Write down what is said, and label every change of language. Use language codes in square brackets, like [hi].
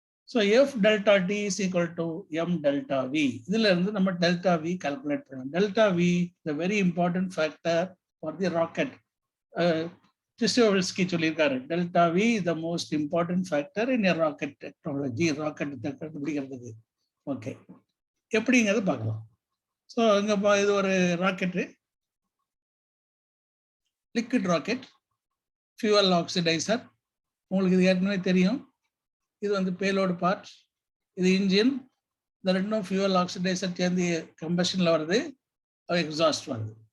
[en] So F delta T is equal to M delta V. [ta] இதுல இருந்து நம்ம delta V calculate பண்ணலாம். [en] Delta V is a very important factor for the rocket. Tristovsky [ta] சொல்லியிருக்காரு, [en] delta V is the most important factor in a rocket technology. [ta] Rocket கண்டுபிடிக்கிறதுக்கு. Okay, எப்படிங்கிறது பார்க்கலாம். So இங்க இது ஒரு rocket, liquid rocket, fuel oxidiser. உங்களுக்கு இது ஏற்கனவே தெரியும். இது பேலோடு பார்ட், இது இன்ஜின். இந்த ரெண்டும் ஃபியூவல் ஆக்சிடைசர் சேர்ந்து கம்பஷன்ல வருது, எக்ஸாஸ்ட் வருது.